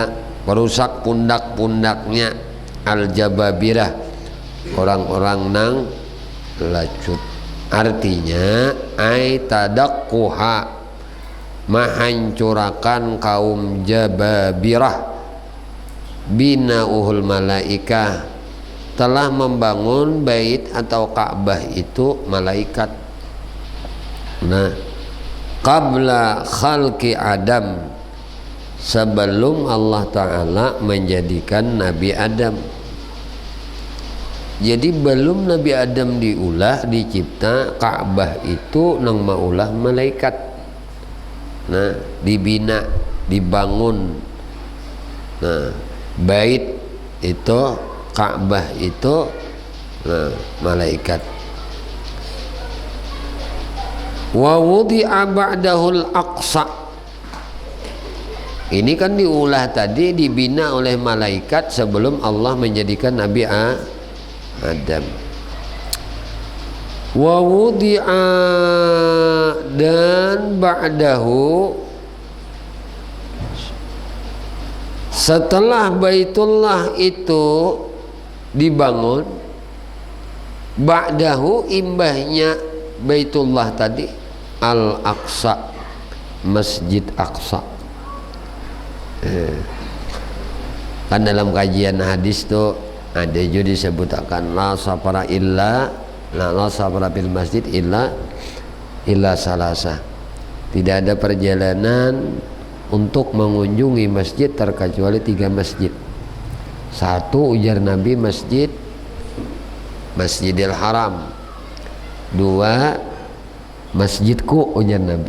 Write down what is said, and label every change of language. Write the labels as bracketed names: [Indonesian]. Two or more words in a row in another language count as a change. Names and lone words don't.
[Banjar] Merusak pundak-pundaknya al-jababirah, orang-orang nang lacut. [Indonesian] Artinya [Arabic] أي تدقها, [Indonesian] menghancurkan kaum jababirah. [Arabic] بناه الملائكة, [Indonesian] telah membangun bait atau Ka'bah itu malaikat. Nah, [Arabic] قبل خلق آدم, [Indonesian] sebelum Allah Ta'ala menjadikan Nabi Adam. [Banjar] Jadi belum Nabi Adam diulah, dicipta, Ka'bah itu nang maulah malaikat. [Indonesian] Nah, dibina, dibangun. Nah, bait itu, Ka'bah itu, nah, malaikat. [Arabic] ووضع بعده الأقصى, [Banjar] ini kan diulah tadi, dibina oleh malaikat sebelum Allah menjadikan Nabi Adam. [Arabic] ووضع, dan ba'dahu, [Banjar] setelah Baitullah itu dibangun, ba'dahu imbahnya Baitullah tadi, Al-Aqsa, Masjid Aqsa. [Indonesian] Kan dalam kajian hadis tuh ada juga disebutkan [Arabic] لا سفر إلا لا سفر بالمسجد إلا ثلاثة. [Indonesian] Tidak ada perjalanan untuk mengunjungi masjid terkecuali 3 masjid. [Banjar] 1, ujar Nabi, Masjidil Haram. 2, masjidku, ujar Nabi.